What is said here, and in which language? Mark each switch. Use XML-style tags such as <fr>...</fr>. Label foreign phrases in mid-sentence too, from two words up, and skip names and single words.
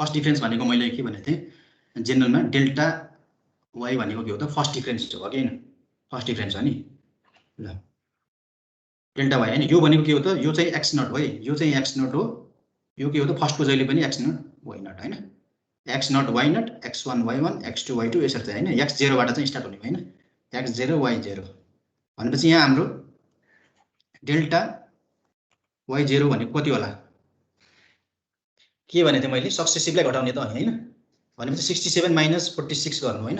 <en>first difference</en> <ne>भनेको मैले के भनेको थिएँ जेनरलमा</ne> <en>delta y</en> <ne>भनेको के हो त</ne> <en>first difference</en> <ne>हो कि हैन।</ne> <en>first difference</en> <ne>हो नि। ल</ne> <en>delta y</en> <ne>हैन। यो भनेको के हो त यो चाहिँ</ne> <en>x naught</en> <ne>हो है। यो चाहिँ</ne> <en>x naught</en> <ne>हो। यो के हो त फर्स्टको जहिले पनि</ne> <en>x naught y naught</en> <ne>हैन।</ne> <en>x naught y naught</en> <ne>x1 y1 x2 y2 यसरी चाहिँ हैन। x0 बाट चाहिँ स्टार्ट हुने हैन। x0 y0 भनेपछि यहाँ हाम्रो डेल्टा y0 भनेको कति होला के भने त मैले सक्सेसिभलाई घटाउने त हैन। भनेपछि 67 माइनस 46 गर्नु हैन।</ne>